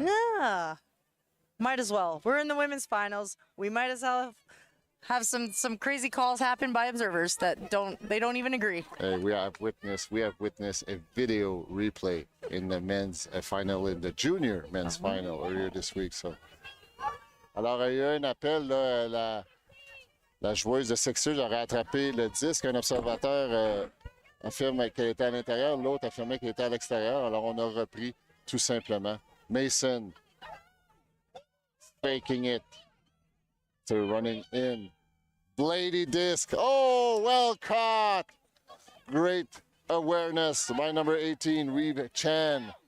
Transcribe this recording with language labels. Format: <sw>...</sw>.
<en>Yeah. Might as well. We're in the women's finals. We might as well have some crazy calls happen by observers that don't even agree. We have witnessed a video replay in the men's final, in the junior men's final earlier this week.</en> <fr>So, alors il y a eu un appel là, la joueuse de Sixers aurait attrapé le disque. Un observateur affirme qu'elle était à l'intérieur, l'autre affirmait qu'elle était à l'extérieur. Alors on a repris tout simplement.</fr> <en>Mason faking it to running in. Lady disc. Oh, well caught. Great awareness by number 18, Reeve Chan.</en>